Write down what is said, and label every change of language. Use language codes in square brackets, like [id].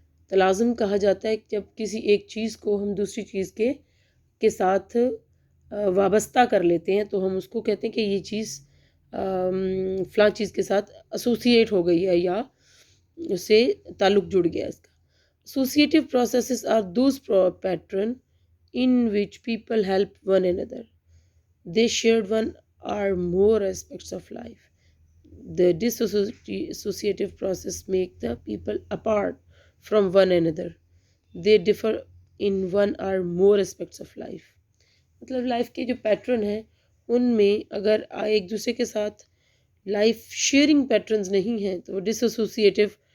[ur] تلازم کہا جاتا ہے جب کسی ایک چیز کو ہم دوسری چیز کے ساتھ وابستہ کر لیتے ہیں تو ہم اس کو کہتے ہیں کہ یہ چیز فلاں چیز کے ساتھ ایسوسیٹ ہو گئی ہے یا اس سے تعلق جڑ گیا اس کا۔ [en] Associative processes are those pattern in which people help one another. They shared one or more aspects of life. The dissociative process make the people apart from one another. They differ in one or more aspects of life. [ur] مطلب life کے جو pattern ہیں ان میں اگر ایک دوسرے کے ساتھ لائف شیئرنگ پیٹرنز نہیں ہیں تو وہ ڈس ایسوسیٹیو